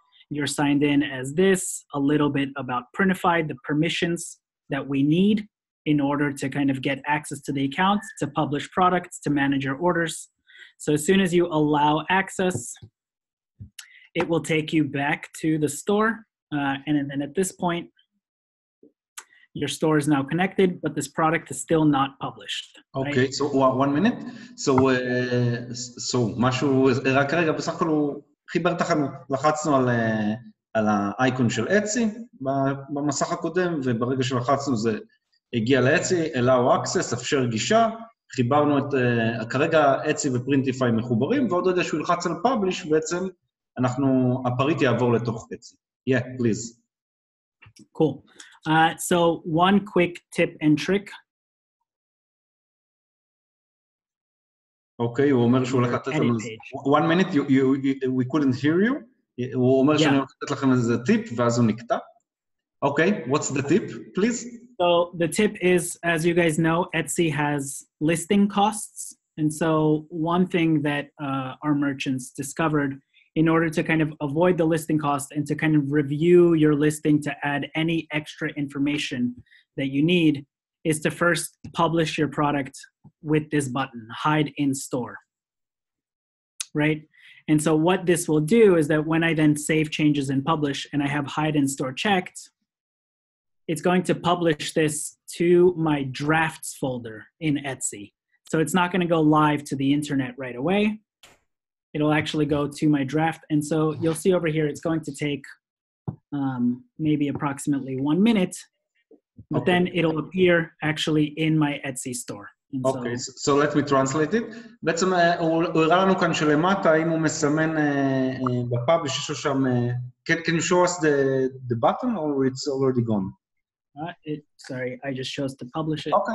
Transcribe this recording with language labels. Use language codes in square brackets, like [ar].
[en] You're signed in as this, a little bit about Printifiy, the permissions that we need in order to kind of get access to the account, to publish products, to manage your orders. So as soon as you allow access, it will take you back to the store. And then at this point, your store is now connected, but this product is still not published. Okay, right? So 1 minute. [he] So משהו, רק רגע, בסך הכל הוא חיבר את החנות. לחצנו על האייקון של אצי במסך הקודם, וברגע שלחצנו זה הגיע לאצי, [en] allow access, [he] אפשר גישה, חיברנו את, כרגע אצי ופרינטיפיי מחוברים, ועוד רגע שהוא ילחץ על publish, בעצם הפריט יעבור לתוך אצי. [en] Yeah, please. Cool. So one quick tip and trick. [he] Okay, הוא אומר שהוא הולך לתת לנו... [en] 1 minute, we couldn't hear you. [he] הוא אומר שאני הולך לתת לכם איזה טיפ, ואז הוא נקטע. [en] Okay, what's the tip, please? So the tip is, as you guys know, Etsy has listing costs. And so one thing that our merchants discovered in order to kind of avoid the listing cost and to kind of review your listing to add any extra information that you need is to first publish your product with this button, hide in store, right? And so what this will do is that when I then save changes and publish and I have hide in store checked, it's going to publish this to my drafts folder in Etsy. So it's not going to go live to the internet right away. It'll actually go to my draft. And so you'll see over here, it's going to take maybe approximately 1 minute, but then it'll appear actually in my Etsy store. Okay, so let me translate it. [he] בעצם הוא הראה לנו כאן שלמטה, אם הוא מסמן בפאבליש, יש לו שם, [en] can you show us the button or it's already gone? Sorry, I just chose to publish it.